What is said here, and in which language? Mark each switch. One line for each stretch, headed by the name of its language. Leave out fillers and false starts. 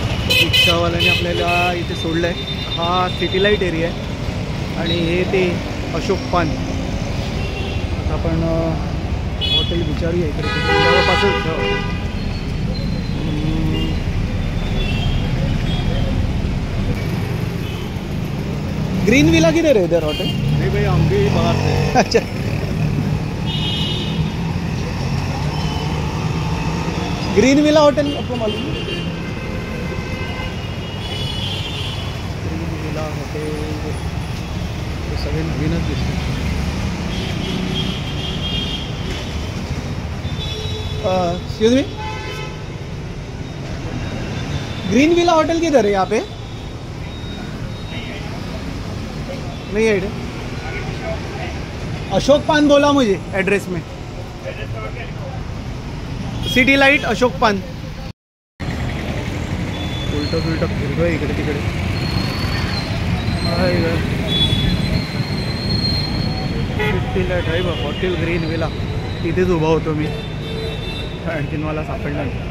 Marathi: रिक्षावाल्याने आपल्याला इथे सोडलं आहे. हा सिटी लाईट एरिया आहे आणि हे ते अशोक पान. आता आपण हॉटेल विचारूया इकडे जवळपासच.
Hindi: ग्रीन विला किधर है इधर होटल? नहीं भाई, हम भी बाहर से. अच्छा. ग्रीन विला होटल आपको मालूम है?
Marathi: ग्रीन विला हॉटेल सगळे नवीनच दिसते.
Hindi: Excuse मी, green villa hotel किधर है यहाँ पे? नहीं है. अशोक पान बोला मुझे एड्रेस में. सिटी लाइट अशोक पान.
Marathi: उलट उलट फिरतोय इकडे तिकडे. सिटी लाईट आहे बघ, हॉटेल ग्रीन विला. तिथेच उभा होतो मी, आणखीन मला सापडला नाही.